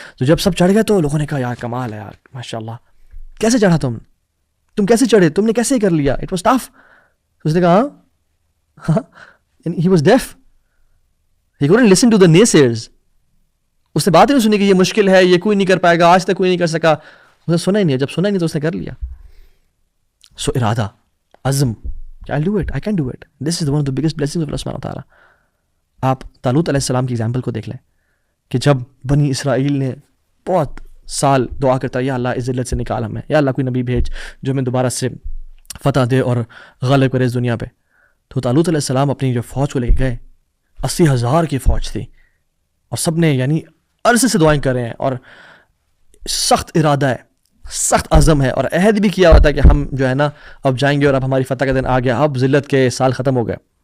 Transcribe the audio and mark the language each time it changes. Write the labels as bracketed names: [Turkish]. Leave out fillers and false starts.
[Urdu] تو جب سب چڑھ گئے تو لوگوں نے کہا یار کمال ہے یار, ماشاء اللہ, کیسے چڑھا تم کیسے چڑھے, تم نے کیسے کر لیا, [English] It was tough. [Urdu] اس نے کہا ہاں, [English] He was deaf, he couldn't listen to the naysayers. [Urdu] اس نے بات ہی نہیں سنی کہ یہ مشکل ہے, یہ کوئی نہیں کر پائے گا, آج تک کوئی نہیں کر سکا. اس نے سنا ہی نہیں, جب سنا ہی نہیں تو اس نے کر لیا. سو ارادہ, عزم, [English] I'll do it, I can do it. This is one of the biggest blessings of Allah subhanahu wa ta'ala. [Urdu] آپ طالوت علیہ السلام کی ایگزامپل کو دیکھ لیں کہ جب بنی اسرائیل نے بہت سال دعا کرتا یا اللہ اس ذلت سے نکال ہمیں, یا اللہ کوئی نبی بھیج جو ہمیں دوبارہ سے فتح دے اور غالب کرے اس دنیا پہ. تو طالوت علیہ السلام اپنی جو فوج کو لے کے گئے, 80,000 کی فوج تھی, اور سب نے یعنی عرصے سے دعائیں کر رہے ہیں, اور سخت ارادہ ہے, سخت عزم ہے, اور عہد بھی کیا ہوا تھا کہ ہم جو ہے نا اب جائیں گے اور اب ہماری فتح کا دن آ گیا, اب ذلت کے سال ختم ہو گئے.